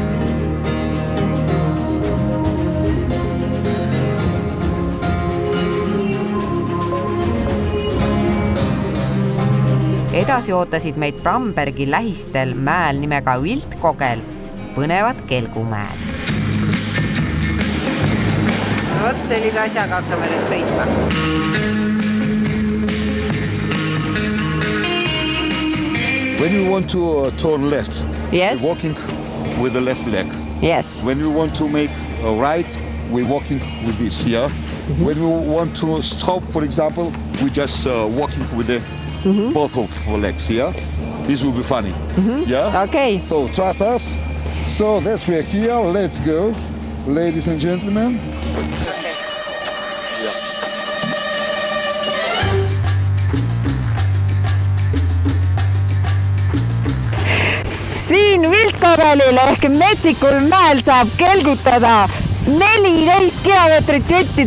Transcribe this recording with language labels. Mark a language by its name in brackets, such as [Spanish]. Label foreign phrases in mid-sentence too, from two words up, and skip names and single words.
[Estonian] Edasi ootasid meid Brambergi lähistel mäel nimega Wildkogel põnevad kelgumäed. Võt, sellise asjaga hakkame nüüd sõitma. [English] When you want to turn left, yes. We're walking with the left leg. Yes. When you want to make a right, we're walking with this here. Mm-hmm. When you want to stop, for example, we're just walking with the both of legs here. This will be funny. Mm-hmm. Yeah? Okay. So trust us. So that's we're here. Let's go, ladies and gentlemen. [Estonian] Siin Wildkogelil ehk metsikul mäel saab kelgutada 14 kilomeetrit jutti.